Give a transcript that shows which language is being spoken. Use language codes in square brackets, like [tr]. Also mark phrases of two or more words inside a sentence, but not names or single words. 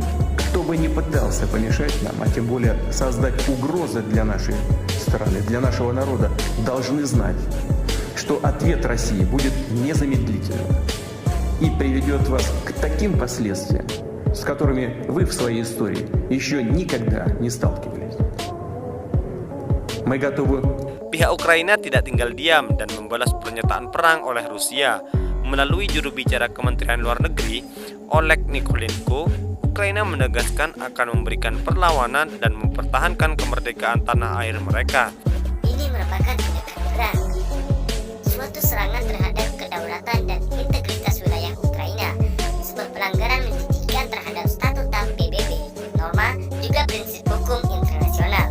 [ru] Кто бы ни пытался помешать нам, а тем более создать угрозы для нашей страны, для нашего народа, должны знать, что ответ России будет незамедлительным и приведет вас к таким последствиям, с которыми вы в своей истории еще никогда не сталкивались. Мы готовы. [id] Pihak Ukraina tidak tinggal diam dan membalas pernyataan perang oleh Rusia. Melalui juru bicara Kementerian Luar Negeri, Oleg Nikolenko, Ukraina menegaskan akan memberikan perlawanan dan mempertahankan kemerdekaan tanah air mereka. Ini merupakan tindakan berat, suatu serangan terhadap kedaulatan dan integritas wilayah Ukraina, sebuah pelanggaran menjijikan terhadap statuta PBB, norma, juga prinsip hukum internasional.